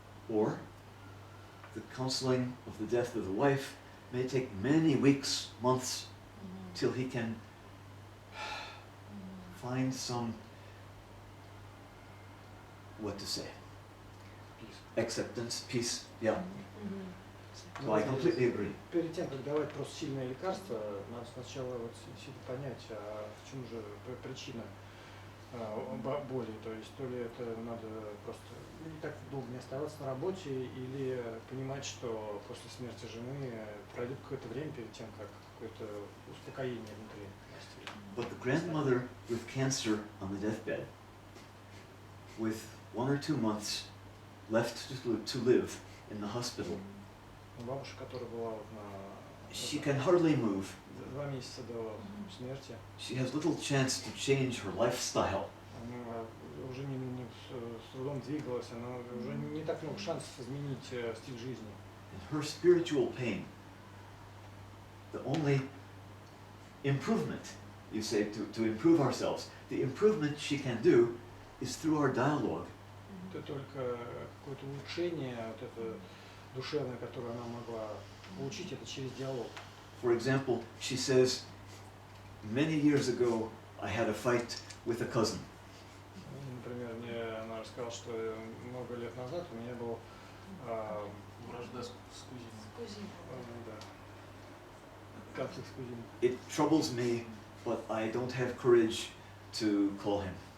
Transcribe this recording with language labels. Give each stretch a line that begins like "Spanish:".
English: Or the counseling of the death of the wife may take many weeks, months, till he can find some, what to say, acceptance, peace, yeah. So I completely agree.
Russian: Перед тем, как давать просто сильное лекарство, надо сначала вот понять, а в чем же причина боли. То есть, то ли это надо просто не так долго не оставаться на работе, или понимать, что после смерти жены пройдет какое-то время перед тем, как какое-то успокоение внутри наступит.
English: But the grandmother with cancer on the deathbed, with 1 or 2 months left to live in the hospital,
Russian: Бабушка, которая была вот
English: she can hardly move.
Russian: 2 месяца до смерти,
English: She has little chance to change her lifestyle.
Russian: она уже с трудом двигалась, она уже не так много шансов изменить стиль жизни.
English: And her spiritual pain, the only improvement, you say, to improve ourselves, the improvement she can do is through our dialogue.
Russian: Это только какое-то улучшение, вот это душевное, которое она могла получить, это через диалог.
English: For example, she says, many years ago I had a fight with a cousin.
Russian: Например, она рассказала, что много лет назад у меня был вражда с кузиной. Да. Конфликт с кузиной.
English: It troubles me, but I don't have courage to call him.